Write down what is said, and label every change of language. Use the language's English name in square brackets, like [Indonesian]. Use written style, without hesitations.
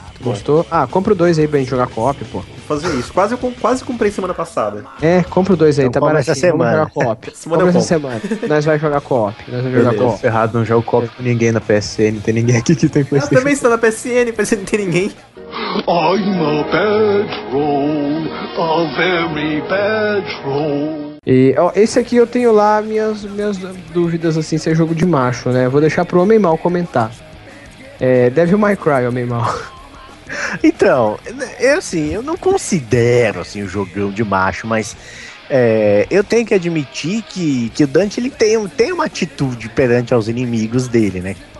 [Portuguese] Gostou? Bom. Ah, compra o 2 aí pra gente jogar co-op, pô. Vou fazer isso. Quase comprei semana passada. É, compra o 2 aí, então tá baratinho. Essa semana. Vamos jogar co-op. Essa semana. Nós vamos jogar co-op. Ferrado, não jogo co-op com ninguém na PSN. Não tem ninguém aqui que tem PlayStation. Eu também estou na PSN, parece que não tem ninguém. [English] I'm a bad troll, a very bad troll. [Portuguese] E ó, esse aqui eu tenho lá minhas dúvidas, assim, se é jogo de macho, né? Vou deixar pro Homem Mal comentar. É, Devil May Cry, Homem Mal. Então, eu não considero assim, um jogão de macho, mas eu tenho que admitir que o Dante ele tem uma atitude perante aos inimigos dele, né?